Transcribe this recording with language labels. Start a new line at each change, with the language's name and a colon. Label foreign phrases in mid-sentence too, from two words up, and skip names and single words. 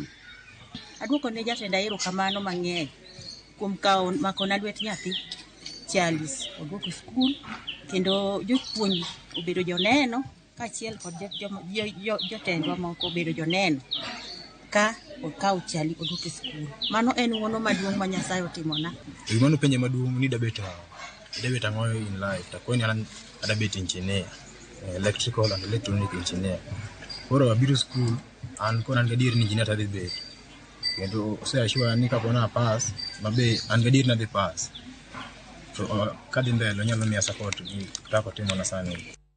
Luo (Kenya and Tanzania): Aduoko ne jatenda erokamano mang'eny kuom kawo makona lwet nyathi Charles oduoko skul kendo jopuonj obedo joneno kaachiel kod jotendwa moko obedo joneno ka okawo Charlie oduoko skul. Mano en ng'wono maduong' ma Nyasaye otimona. Gimano penje maduong' ni dabet ang'o
English: in life,
Luo (Kenya and Tanzania): to koni adabet engineer,
English: electrical and electronic engineer.
Luo (Kenya and Tanzania): Koro abiro skul an kona an gadier ni engineer tadhi bet, kendo ose assure ni kapona pass mabe an gadier na dhi pass, to kadhi mbele nyalo miya support gi kaka timona sani.